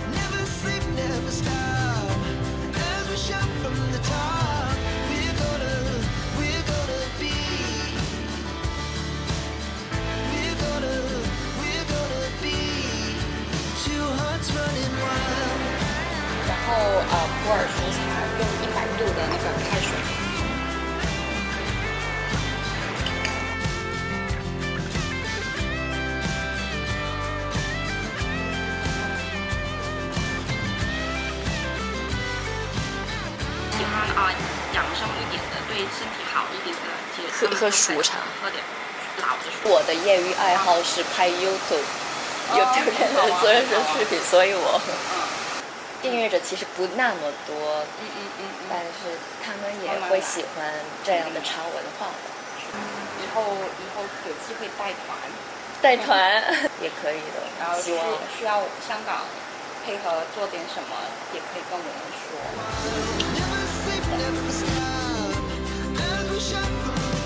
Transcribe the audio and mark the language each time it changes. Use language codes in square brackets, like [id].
[en] Never sleep, never stop. As we shout from the top, we're gonna be. We're gonna be two hearts running wild. [zh] 然后普洱熟茶用100度的那个开水。喜欢养生一点的，对身体好一点的，其实喝熟茶，喝点老的熟。我的业余爱好是拍 YouTube，YouTube 上的做人生视频，所以我订阅者其实不那么多，但是他们也会喜欢这样的茶文化。以后有机会带团也可以的，然后希望需要香港配合做点什么，也可以跟我们说。 [en] Never sleep, never stop. As we shout from